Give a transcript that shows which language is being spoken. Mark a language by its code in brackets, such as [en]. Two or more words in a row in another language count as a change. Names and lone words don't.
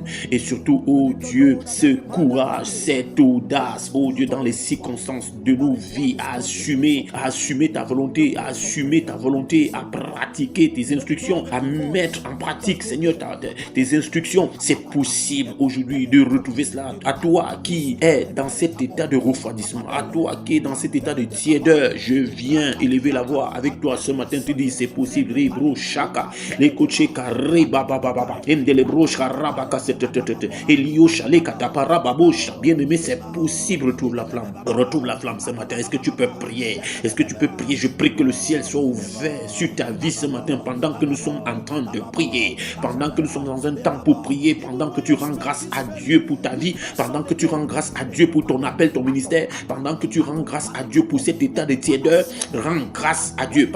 [fr] Et surtout, oh Dieu, ce courage, cette audace, oh Dieu, dans les circonstances de nos vies, à assumer ta volonté, à pratiquer tes instructions, à mettre en pratique, Seigneur, tes instructions. C'est possible aujourd'hui de retrouver cela. À toi qui es dans cet état de refroidissement, à toi qui es dans cet état de tiédeur, je viens élever la voix avec toi ce matin, te dis c'est possible. Rebro shaka, les coachés carré baba baba, endelebro sharabaka setete, elio chale katapara babosha. Bien-aimé, c'est possible. Retrouve la flamme ce matin. Est-ce que tu peux prier? Je prie que le ciel soit ouvert sur ta vie ce matin pendant que nous sommes en train de prier, pendant que nous sommes dans un temps pour prier, pendant que tu rends grâce à Dieu pour ta vie, pendant que tu rends grâce à Dieu pour ton appel, ton ministère, pendant que tu rends grâce à Dieu pour cet état de tiédeur, rends grâce à Dieu.